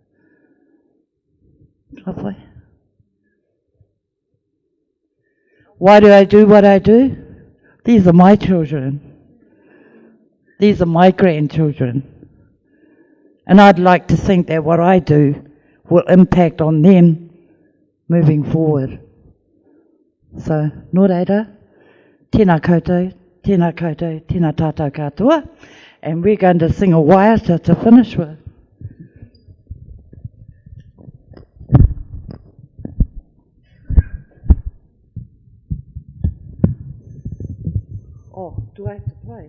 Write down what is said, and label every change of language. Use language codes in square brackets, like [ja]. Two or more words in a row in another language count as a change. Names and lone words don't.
[en] Lovely. Why do I do what I do? These are my children. These are my grandchildren. And I'd like to think that what I do will impact on them moving forward. So, [mi] nō reira, tēnā koutou, tēnā koutou, tēnā tātou katoa. [en] And we're going to sing a waiata to finish with. Oh, do I have to play?